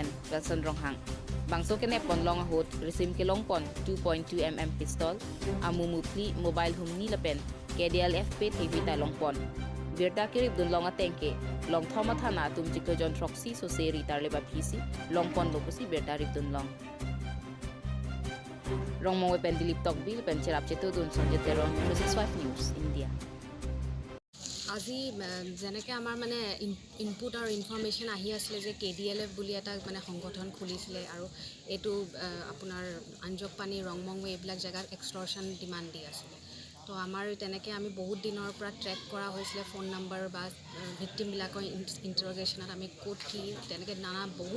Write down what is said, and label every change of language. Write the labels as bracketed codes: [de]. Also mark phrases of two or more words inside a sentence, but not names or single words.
[mjw] Wilson Ronghang bangso kene ponlong hot resim kelong pon 2.2 mm pistol amumupli mobile humni lapen KDLFP TV talong pon Birta kirib dun long atengke long thoma thana tum chikto jon troxy so seri tarle ba phisi long pon lopusi birta rib dun long rong mongwe pen dilip tok bil pen cherap cheto dun sonje teron 365 News India. [as] আজি যেনেকৈ আমাৰ মানে ইনপুট আৰু ইনফৰমেশ্যন আহি আছিলে যে KDLF বুলি এটা মানে সংগঠন খুলিছিলে আৰু এইটো আপোনাৰ আঞ্জকপানী ৰংমংৱে এইবিলাক জেগাত [en] extortion demand [as] দি আছিলে তো আমাৰ তেনেকৈ আমি বহুত দিনৰ পৰা ট্ৰেক কৰা হৈছিলে ফোন নম্বৰ বা ভিক্টিমবিলাকৰ ইণ্টাৰগেশ্যনত আমি ক'ত কি তেনেকৈ নানা বহুত